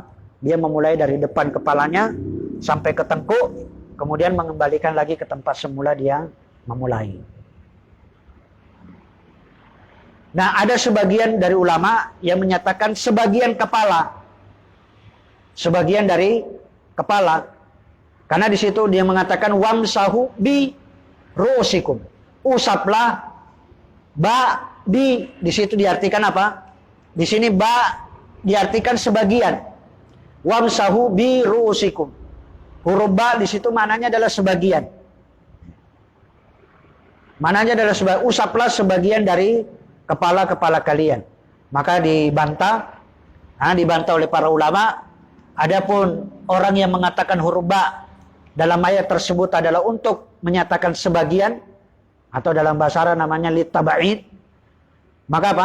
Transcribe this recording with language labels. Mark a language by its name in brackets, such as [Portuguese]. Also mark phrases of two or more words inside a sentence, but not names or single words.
[Indonesian] Dia memulai dari depan kepalanya sampai ke tengkuk, kemudian mengembalikan lagi ke tempat semula dia memulai. Nah, ada sebagian dari ulama yang menyatakan sebagian kepala, sebagian dari kepala, karena di situ dia mengatakan [Arabic] وامسحوا برءوسكم, [Indonesian] usaplah di situ diartikan apa? Di sini diartikan sebagian. [Arabic] وامسحوا برءوسكم. [Indonesian] Huruf ba di situ mananya adalah sebagian. Mananya adalah usaplah sebagian dari kepala kalian. Maka dibantah oleh para ulama. Adapun orang yang mengatakan huruf ba dalam ayat tersebut adalah untuk menyatakan sebagian, atau dalam bahasa Arab namanya litaba'id, maka apa?